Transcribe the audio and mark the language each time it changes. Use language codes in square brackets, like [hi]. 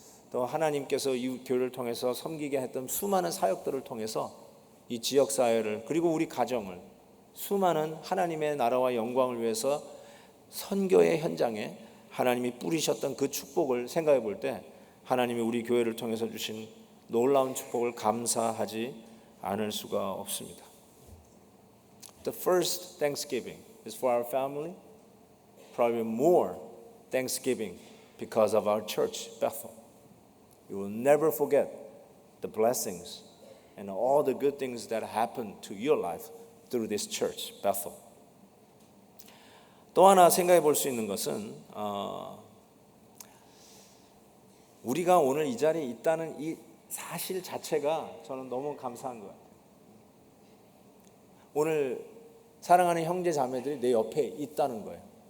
[ko] 또 하나님께서 이 교회를 통해서 섬기게 했던 수많은 사역들을 통해서 이 지역사회를 그리고 우리 가정을 수많은 하나님의 나라와 영광을 위해서 선교의 현장에 하나님이 뿌리셨던 그 축복을 생각해 볼 때 하나님이 우리 교회를 통해서 주신 놀라운 축복을 감사하지 않을 수가 없습니다. [en] The first Thanksgiving is for our family, probably more Thanksgiving because of our church, Bethel. You will never forget the blessings and all the good things that happened to your life through this church, Bethel. [ko] 또 하나 생각해 볼 수 있는 것은 우리가 오늘 이 자리에 있다는 이 사실 자체가 저는 너무 감사한 것 같아요. 오늘 사랑하는 형제 자매들이 내 옆에 있다는 거예요.